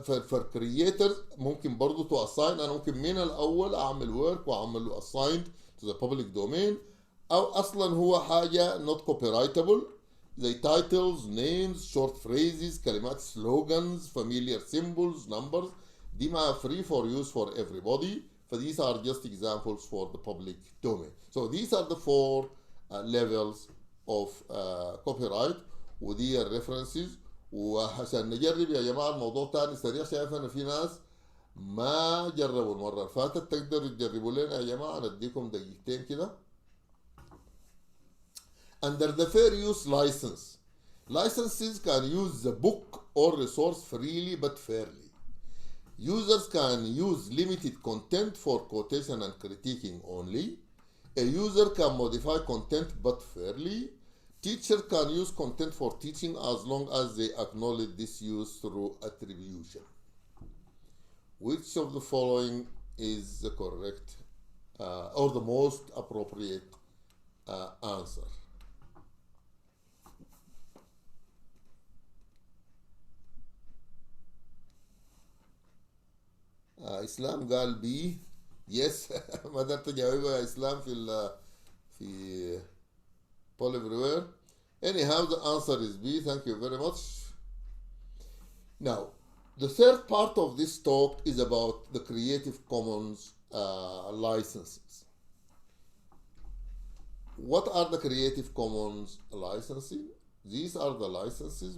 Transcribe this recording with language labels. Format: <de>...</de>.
<en>for creators</en> <ar>ممكن برضو</ar> <en>to assign،</en> <ar>أنا ممكن من الأول أعمل</ar> <en>work</en> <ar>وأعمل له</ar> <en>assigned to the public domain،</en> <ar>أو أصلا هو حاجة</ar> <en>not copyrightable زي titles, names, short phrases، كلمات slogans, familiar symbols, numbers،</en> <ar>دي ما</ar> <en>free for use for everybody. These are just examples for the public domain. So these are the four levels of copyright</en> <ar>ودي الريفرنسز. وعشان نجرب يا جماعة الموضوع تاني سريع، شايف أنا في ناس ما جربوا المرة اللي فاتت، تقدروا تجربوا لنا يا جماعة، نديكم دقيقتين كده.</ar> <en>Under the fair use license, licenses can use the book or resource freely but fairly. Users can use limited content for quotation and critiquing only. A user can modify content but fairly. Teachers can use content for teaching as long as they acknowledge this use through attribution. Which of the following is the correct or the most appropriate answer?</en> <ar>اسلام قال بي. يس ما قدرت اجاوبها يا اسلام في</ar> <en>Paul everywhere. Anyhow, the answer is B. Thank you very much. Now, the third part of this talk is about the Creative Commons licenses. What are the Creative Commons licensing? These are the licenses.</en>